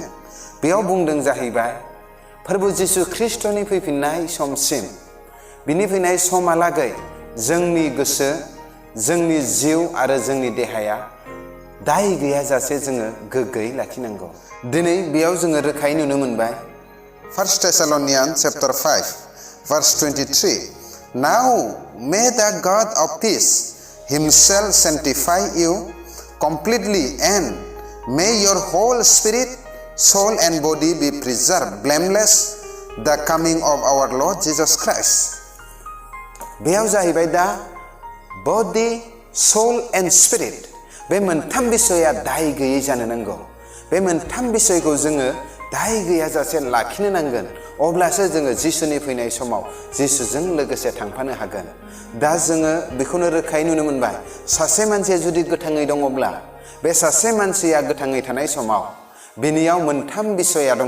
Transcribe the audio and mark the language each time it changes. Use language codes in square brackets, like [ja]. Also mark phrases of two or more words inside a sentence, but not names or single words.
[brx] बेयाव बुंदों जाहैबाय प्रभु जिसु ख्रीष्टनि फैफिननाय समसिम, बिनि फैनाय समहालागै जोंनि गोसो, जोंनि जिउ आरो जोंनि देहाया दाय गैयाजासे जोङो गोग्गोयै लाखिनांगौ। दिनै बेयाव जोङो रोखायै नुनो मोनबाय 1 Thessalonians chapter 5 verse 23। [en] Now may the God of peace himself sanctify you completely, and may your whole spirit, soul and body be preserved blameless the coming of our Lord Jesus Christ। [brx] बेयाव जाहैबाय दा [en] body, soul and spirit, [brx] बे मोनथाम बिसया दाय गैयै जानो नांगौ। बे मोनथाम बिसयखौ जोङो दाय गैयाजासे लाखिनो नांगोन। अब्लासो जोङो जिसुनि फैनाय समाव जिसुजों लोगोसे थांफानो हागोन। दा जोङो बेखौनो रोखायै नुनो मोनबाय, सासे मानसिया जुदि गोथाङै दङब्ला, बे सासे मानसिया गोथाङै थानाय समाव बिनियाव मोनथाम बिसया दङ।